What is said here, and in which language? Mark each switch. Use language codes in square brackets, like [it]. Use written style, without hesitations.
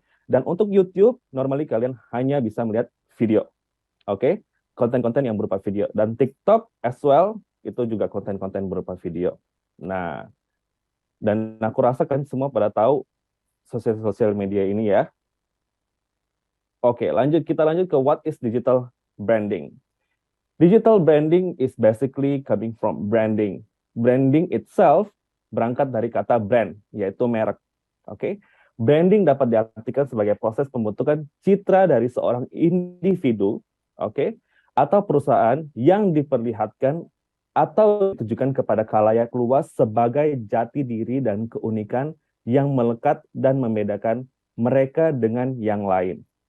[id] Dan untuk YouTube, normally kalian hanya bisa melihat video. Oke. Konten-konten yang berupa video. Dan TikTok [en] as well, [id] itu juga konten-konten berupa video. Nah, dan aku rasa kan semua pada tahu sosial media ini ya. Oke, kita lanjut ke [en] what is digital branding. Digital branding is basically coming from branding. [id] Branding itself berangkat dari kata brand, yaitu merek. Oke, branding dapat diartikan sebagai proses pembentukan citra dari seorang individu, oke, atau perusahaan yang diperlihatkan atau ditujukan kepada khalayak luas sebagai jati diri dan keunikan yang melekat dan membedakan mereka dengan yang lain.